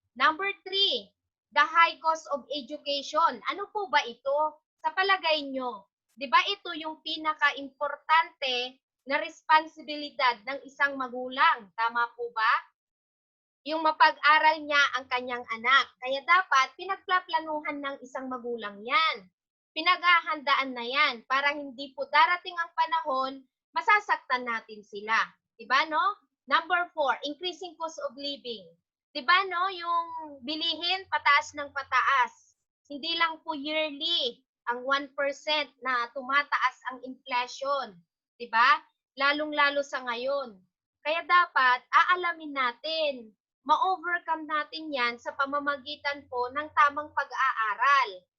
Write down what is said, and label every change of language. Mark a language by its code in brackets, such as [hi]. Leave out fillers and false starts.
[en] Number 3, the high cost of education. [tl] Ano po ba ito? Sa palagay nyo, di ba ito yung pinaka-importante na responsibilidad ng isang magulang? Tama po ba? Yung mapag-aral niya ang kanyang anak. Kaya dapat pinagplaplanuhan ng isang magulang yan. Pinaghahandaan na yan para hindi po darating ang panahon, masasaktan natin sila. Diba, no? [en] Number 4, increasing cost of living. [tl] Diba, no? Yung bilihin, pataas ng pataas. Hindi lang po yearly ang 1% na tumataas ang inflation. Diba? Lalong-lalo sa ngayon. Kaya dapat, aalamin natin, ma-overcome natin yan sa pamamagitan po ng tamang pag-aaral.